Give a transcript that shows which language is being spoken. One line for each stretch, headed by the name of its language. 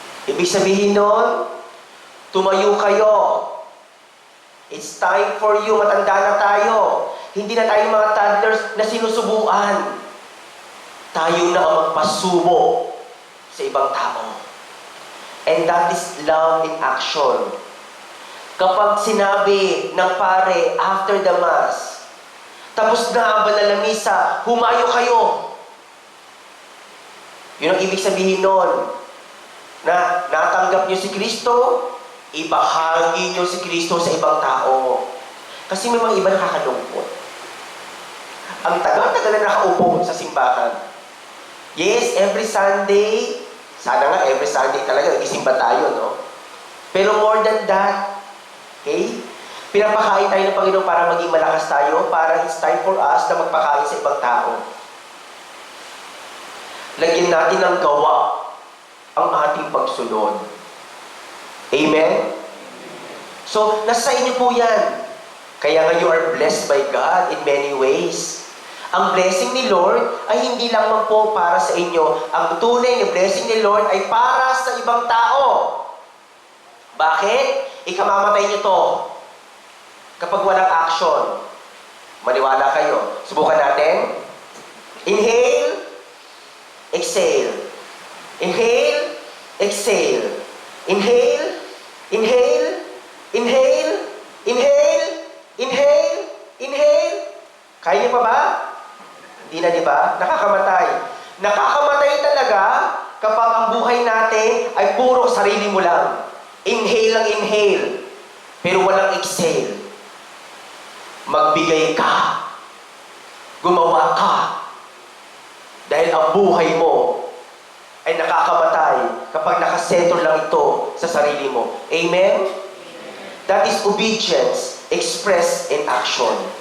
Filipino: Ibig sabihin nun, tumayo kayo.
English: It's time for you,
Filipino: matanda na tayo. Hindi na tayo mga toddlers na sinusubuan. Tayo na ang magpasubo sa ibang tao.
English: And that is love in action.
Filipino: Kapag sinabi ng pare
English: after the Mass,
Filipino: tapos na ang banal na misa, humayo kayo. Yun ang ibig sabihin nun. Na natanggap niyo si Kristo, ibahagi niyo si Kristo sa ibang tao. Kasi may mga iba nakakalungkot. Ang tagal-tagal na nakaupo sa simbahan.
English: Yes, every Sunday,
Filipino: sana nga
English: every Sunday
Filipino: talaga, nagsisimba tayo, no? Pero
English: more than that, okay?
Filipino: Pinapakain tayo ng Panginoon para maging malakas tayo, para
English: it's time for us
Filipino: na magpakain sa ibang tao. Lagyan natin ng gawa ang ating pagsunod. Amen? So, nasa inyo po yan. Kaya nga
English: you are blessed by God in many ways.
Filipino: Ang blessing ni Lord ay hindi lamang po para sa inyo. Ang tunay na blessing ni Lord ay para sa ibang tao. Bakit? Ikamamatay niyo to. Kapag walang action. Maniwala kayo. Subukan natin. Inhale. Exhale. Inhale. Exhale. Inhale. Inhale. Inhale. Inhale. Inhale. Inhale. Kaya niyo pa ba? Hindi na, di ba? Nakakamatay. Nakakamatay talaga kapag ang buhay natin ay puro sarili mo lang. Inhale lang inhale. Pero walang exhale. Magbigay ka. Gumawa ka. Dahil ang buhay mo ay nakakamatay kapag nakasettle lang ito sa sarili mo. Amen?
English: That is obedience expressed in action.